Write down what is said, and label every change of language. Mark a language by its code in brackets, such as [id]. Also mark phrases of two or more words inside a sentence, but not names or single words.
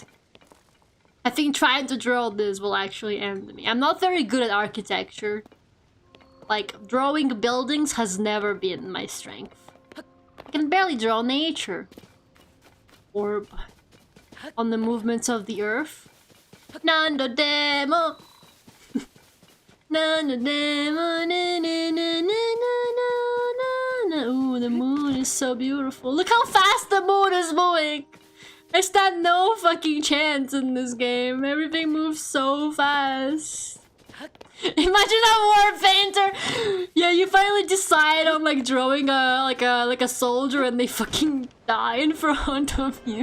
[en] I think trying to draw this will actually end me. I'm not very good at architecture. Like, drawing buildings has never been my strength. I can barely draw nature. Orb. On the movements of the earth. Nando demo. Nando demo. Na, na, na, na, na, na. Ooh, the moon is so beautiful. Look how fast the moon is moving. I stand no fucking chance in this game. Everything moves so fast. Imagine a war painter. Yeah, you finally decide on like drawing a like a soldier and they fucking die in front of you.